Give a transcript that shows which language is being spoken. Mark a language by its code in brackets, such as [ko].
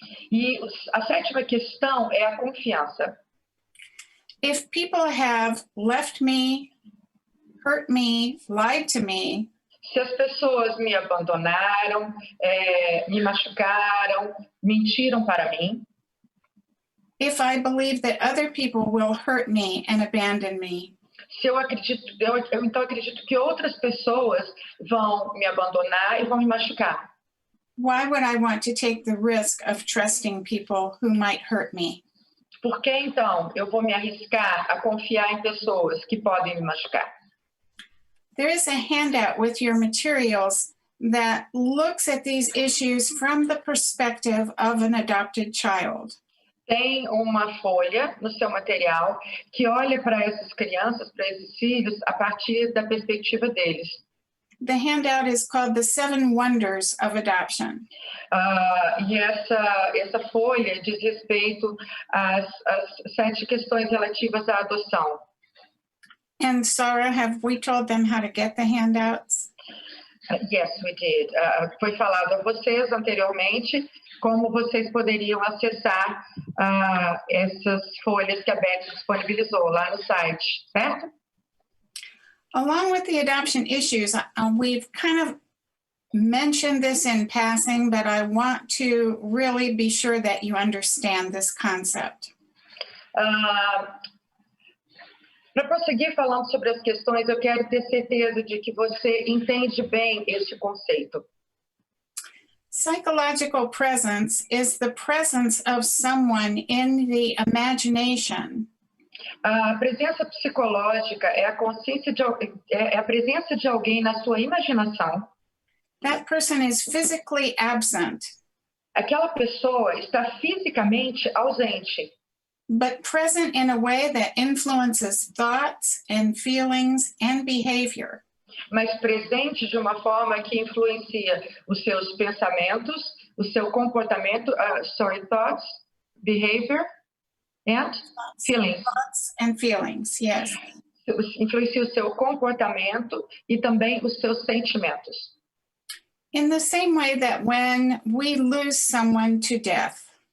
[pt] E a sétima questão é a confiança. [en] If people have left me, hurt me, lied to me, [pt] Se as pessoas me abandonaram, me machucaram, mentiram para mim, [en] if I believe that other people will hurt me and abandon me, [pt] se eu então acredito que outras pessoas vão me abandonar e vão me machucar. [en] why would I want to take the risk of trusting people who might hurt me? [pt] Por que então eu vou me arriscar a confiar em pessoas que podem me machucar? [en] There is a handout with your materials that looks at these issues from the perspective of an adopted child. [pt] Tem uma folha no seu material que olha para essas crianças, para esses filhos, a partir da perspectiva deles. [en] The handout is called The Seven Wonders of Adoption. [pt] E essa folha diz respeito às 7 questões relativas à adoção. [en] And Sarah, have we told them how to get the handouts? Yes, we did. [pt] Foi falado a vocês anteriormente como vocês poderiam acessar essas folhas que a Betsy disponibilizou lá no site, certo? [en] Along with the adoption issues, we've kind of mentioned this in passing, but I want to really be sure that you understand this concept. [pt] Para prosseguir falando sobre as questões, eu quero ter certeza de que você entende bem este conceito. [en] Psychological presence is the presence of someone in the imagination. [pt] A presença psicológica é a presença de alguém na sua imaginação. [en] That person is physically absent, [pt] Aquela pessoa está fisicamente ausente, [en] but present in a way that influences thoughts and feelings and behavior. [pt] mas presente de uma forma que influencia os seus pensamentos, o seu comportamento, [en] thoughts, behavior, and feelings. Thoughts and feelings, yes. [pt] Influencia o seu comportamento e também os seus sentimentos. [en] In the same way that when we lose someone to death,